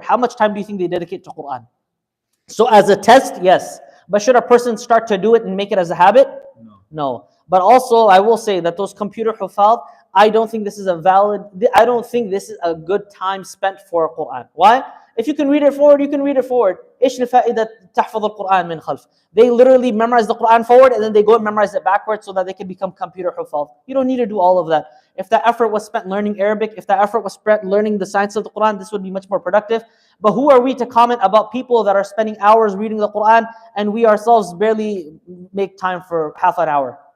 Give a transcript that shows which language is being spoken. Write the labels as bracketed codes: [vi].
[en] How much time do you think they dedicate to Quran? So as a test, yes. But should a person start to do it and make it as a habit? No. But also, I will say that those computer hufaz, I don't think this is a good time spent for Quran. Why? If you can read it forward, you can read it forward. [ar] إيش الفائدة تحفظ القرآن من خلف? [en] They literally memorize the Quran forward and then they go and memorize it backwards so that they can become computer hufaz. You don't need to do all of that. If that effort was spent learning Arabic, if that effort was spent learning the science of the Quran, this would be much more productive. But who are we to comment about people that are spending hours reading the Quran and we ourselves barely make time for half an hour?